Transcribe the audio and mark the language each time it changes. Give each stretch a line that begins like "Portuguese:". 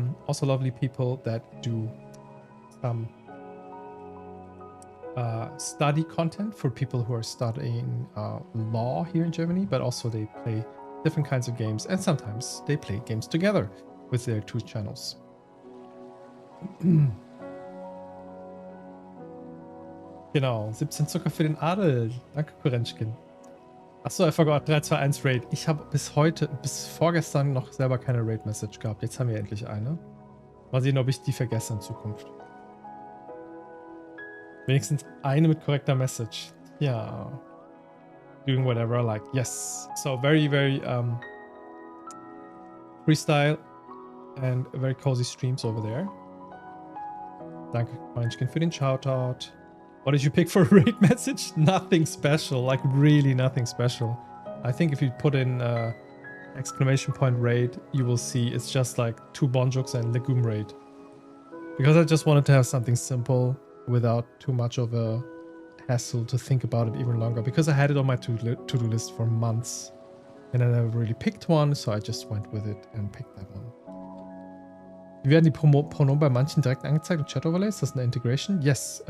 English: Also lovely people that do some study content for people who are studying law here in Germany, but also they play different kinds of games and sometimes they play games together with their two channels.
German: Genau, 17 Zucker für den Adel. Danke, Kurenschkin.
English: Achso, I forgot.
German: 3, 2, 1 Raid. Ich habe bis vorgestern noch selber keine Raid-Message gehabt. Jetzt haben wir endlich eine. Mal sehen, ob ich die vergesse in Zukunft. Wenigstens eine mit korrekter Message.
English: Ja. Doing whatever I like. Yes. So very, very freestyle and very cozy streams over there.
German: Danke, Kurenschkin, für den Shoutout.
English: What did you pick for a raid message? Nothing special, like really nothing special. I think if you put in exclamation point raid, you will see it's just like 2 Bonjooks and Legume raid. Because I just wanted to have something simple without too much of a hassle to think about it even longer. Because I had it on my to-do list for months. And I never really picked one, so I just went with it and picked that one.
German: Wie werden die Pronomen bei manchen direkt angezeigt im Chat-Overlay? Ist das eine Integration? Yes.